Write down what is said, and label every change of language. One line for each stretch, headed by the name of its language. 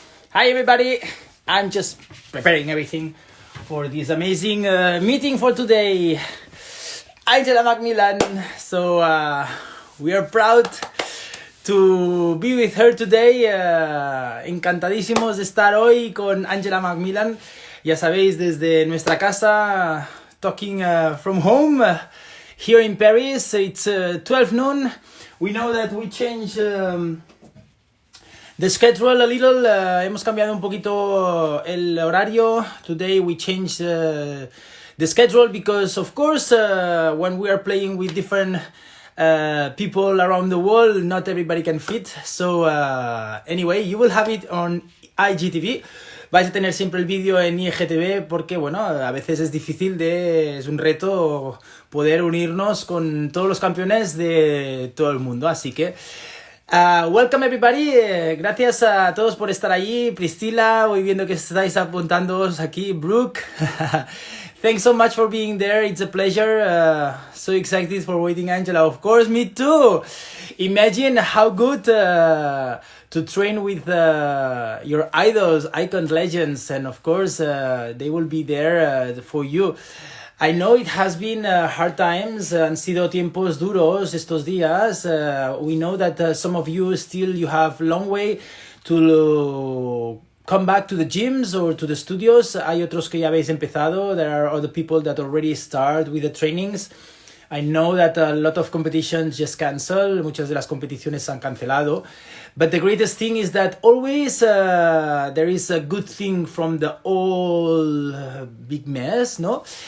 English: Hi everybody, I'm just preparing everything for this amazing meeting for today. Angela Macmillan, so we are proud to be with her today.
Spanish: Encantadísimos de estar hoy con Angela Macmillan. Ya sabéis, desde nuestra casa,
English: talking from home here in Paris. It's 12 noon. We know that we changed the schedule a little.
Spanish: Hemos cambiado un poquito el horario.
English: Today we changed the schedule because, of course, when we are playing with different people around the world, not everybody can fit. So anyway, you will have it on IGTV.
Spanish: Vais a tener siempre el vídeo en IGTV porque, bueno, a veces es un reto poder unirnos con todos los campeones de todo el mundo. Así que
English: welcome everybody,
Spanish: gracias a todos por estar allí. Priscila, voy viendo que estáis apuntándoos aquí.
English: Brooke, thanks so much for being there, it's a pleasure. So excited for waiting, Angela. Of course, me too. Imagine how good to train with your idols, icons, legends, and of course they will be there for you. I know it has been hard times,
Spanish: han sido tiempos duros estos días.
English: We know that some of you still you have long way to come back to the gyms or to the studios.
Spanish: Hay otros que ya habéis empezado.
English: There are other people that already start with the trainings. I know that a lot of competitions just cancel.
Spanish: Muchas de las competiciones se han cancelado.
English: But the greatest thing is that always there is a good thing from the all big mess, no?